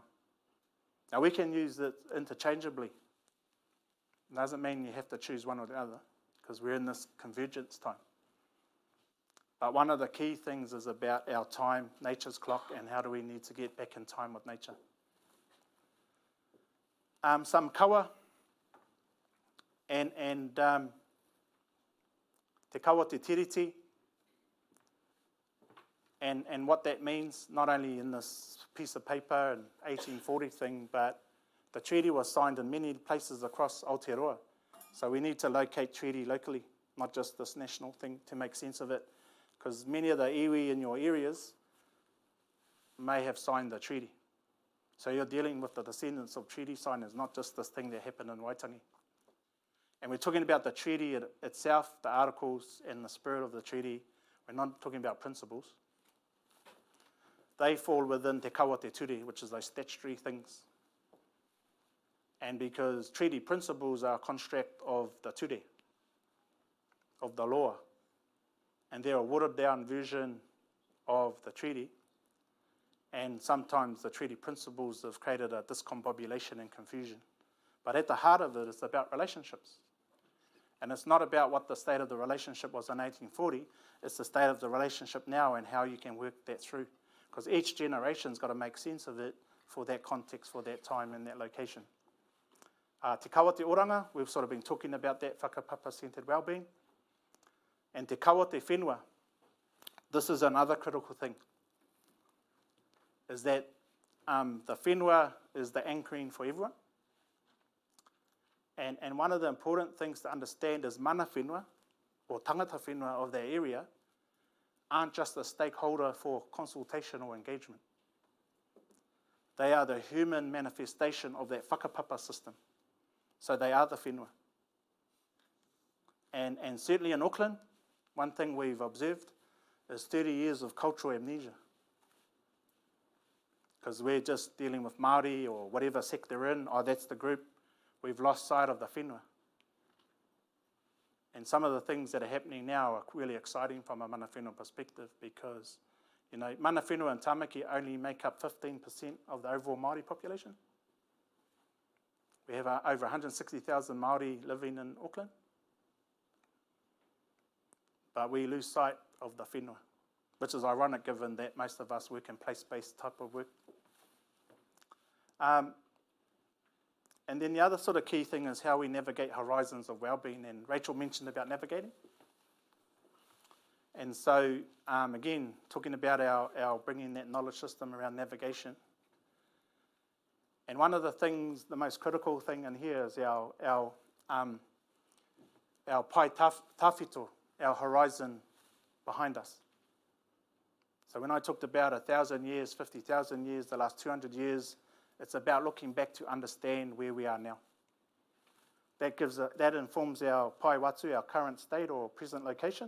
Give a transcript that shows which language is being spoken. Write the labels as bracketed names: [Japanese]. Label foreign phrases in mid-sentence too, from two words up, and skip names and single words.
[English] Now we can use it interchangeably. It doesn't mean you have to choose one or the other, because we're in this convergence time. But one of the key things is about our time, nature's clock, and how do we need to get back in time with nature. [Māori] Some kawa, and te kawa te tiriti, [English] and what that means, not only in this piece of paper and 1840 thing, but the treaty was signed in many places across Aotearoa. So we need to locate treaty locally, not just this national thing, to make sense of it, because many of the iwi in your areas may have signed the treaty. So you're dealing with the descendants of treaty signers, not just this thing that happened in Waitangi. And we're talking about the treaty itself, the articles and the spirit of the treaty. We're not talking about principles. They fall within [Māori] te kawa te ture, [English] which is those statutory things. And because treaty principles are a construct of the ture, of the law, and they're a watered-down version of the treaty, and sometimes the treaty principles have created a discombobulation and confusion. But at the heart of it, it's about relationships. And it's not about what the state of the relationship was in 1840, it's the state of the relationship now and how you can work that through. Because each generation's got to make sense of it for that context, for that time and that location. [Māori] Te kawa te oranga, [English] we've sort of been talking about that whakapapa-centred wellbeing. [Māori] And te kawa te whenua, [English] this is another critical thing, is that the whenua is the anchoring for everyone. And one of the important things to understand is [Māori] mana whenua, [English] or [Māori] tangata whenua [English] of that area, aren't just a stakeholder for consultation or engagement. They are the human manifestation of that whakapapa system. So they are the whenua. And certainly in Auckland, one thing we've observed is 30 years of cultural amnesia. Because we're just dealing with Māori or whatever sect they're in, oh, that's the group. We've lost sight of the whenua. And some of the things that are happening now are really exciting from a [Māori] mana whenua [English] perspective because, you know, [Māori] mana whenua [English] and tamaki only make up 15% of the overall Māori population. We have over 160,000 Māori living in Auckland. But we lose sight of the whenua, which is ironic given that most of us work in place-based type of work. And then the other sort of key thing is how we navigate horizons of well-being, and Rachel mentioned about navigating. And so, again, talking about our bringing that knowledge system around navigation. And one of the things, the most critical thing in here is our [Māori] pai tawhito, [English] our horizon behind us. So when I talked about 1,000 years, 50,000 years, the last 200 years, it's about looking back to understand where we are now. That informs our [Māori] pai watu, [English] our current state or present location.